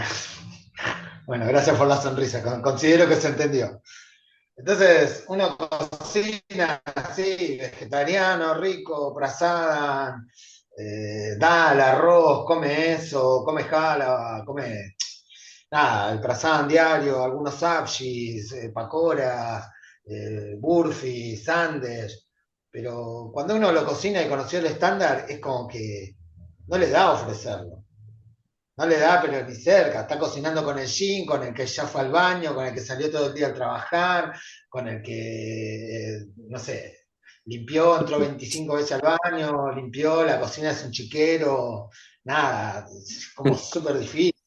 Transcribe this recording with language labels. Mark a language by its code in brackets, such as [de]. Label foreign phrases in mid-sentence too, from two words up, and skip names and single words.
[es] Bueno, gracias por la sonrisa, considero que se entendió. Entonces, uno cocina así, vegetariano, rico, prasada, da el arroz, come eso, come jala, come nada, el prasan diario, algunos sabshis, pakoras, burfi, sandesh, pero cuando uno lo cocina y conoció el estándar, es como que no le da a ofrecerlo. No le da, pero ni cerca. Está cocinando con el jean, con el que ya fue al baño, con el que salió todo el día a trabajar, con el que, no sé, limpió, entró 25 veces al baño, limpió, la cocina es un chiquero, nada, es como súper difícil.